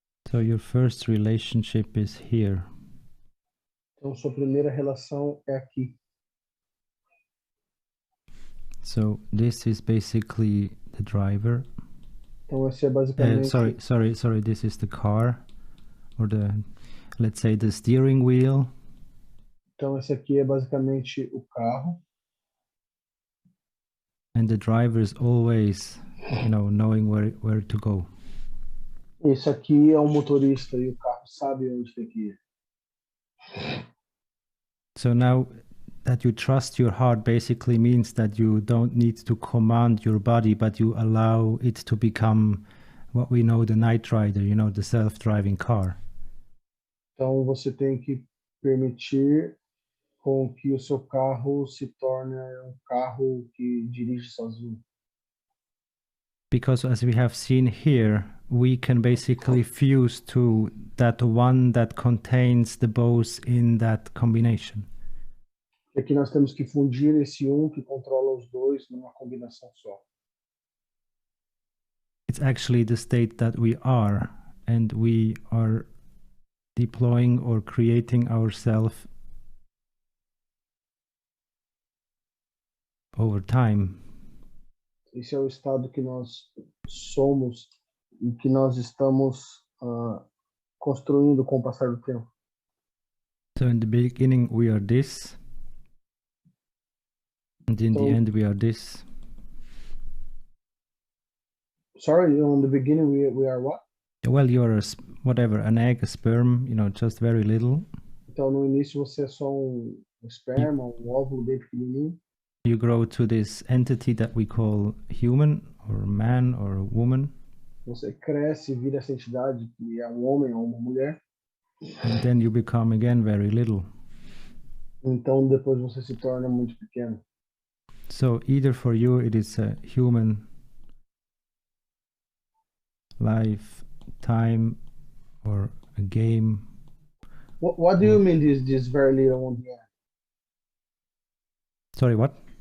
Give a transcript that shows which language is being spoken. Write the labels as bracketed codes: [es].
[en] So your first relationship is here. [pt] Então, sua primeira relação é aqui. [en] So this is basically the driver. [pt] Então, esse é basicamente... [en] Sorry, this is the car, or let's say the steering wheel. [pt] Então, esse aqui é basicamente o carro. [en] And the driver is always, knowing where to go. [pt] Esse aqui é o motorista e o carro sabe onde tem que ir. [en] So now that you trust your heart basically means that you don't need to command your body, but you allow it to become what we know the Knight Rider, the self-driving car. [pt] Então, você tem que permitir com que o seu carro se torne um carro que dirige sozinho. [en] Because as we have seen here, we can basically fuse to that one that contains the both in that combination. [pt] Aqui nós temos que fundir esse que controla os dois numa combinação só. [en] It's actually the state that we are, and we are deploying or creating ourselves over time. [pt] Esse é o estado que nós somos e que nós estamos construindo com o passar do tempo. [en] So in the beginning we are this, and in the end we are this. Sorry, in the beginning we are what? Well, you're an egg, a sperm, just very little. [pt] Então no início você é só um esperma, um óvulo bem pequenininho. [en] You grow to this entity that we call human, or man, or woman. [pt] Você cresce e vira essa entidade que é um homem ou uma mulher. [en] And then you become again very little. [pt] Então depois você se torna muito pequeno. [en] So either for you it is a human life, time, or a game. What do you mean this very little on the end? Sorry, what?